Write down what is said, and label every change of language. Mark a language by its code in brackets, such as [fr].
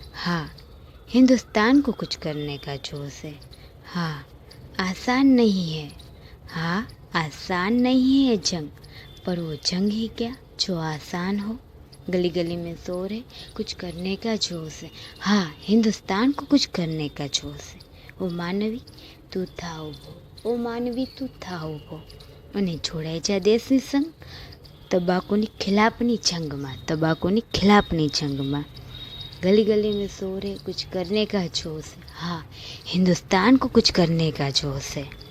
[hi] हाँ, हिंदुस्तान को कुछ करने का जोश है। हाँ, आसान नहीं है। हाँ, आसान नहीं है जंग, पर वो जंग ही क्या जो आसान हो। गली गली में शोर है, कुछ करने का जोश है। हाँ, हिंदुस्तान को कुछ करने का जोश है। ओ मानवी [gu] તું થા ઊભો, ઓ માનવી તું થા ઊભો અને જોડાઈ જા દેશની સંગ તંબાકુની ખિલાફની જંગમાં, તંબાકુની ખિલાફની જંગમાં। [hi] गली गली में शोर है, कुछ करने का जोश है। हाँ, हिंदुस्तान को कुछ करने का जोश है।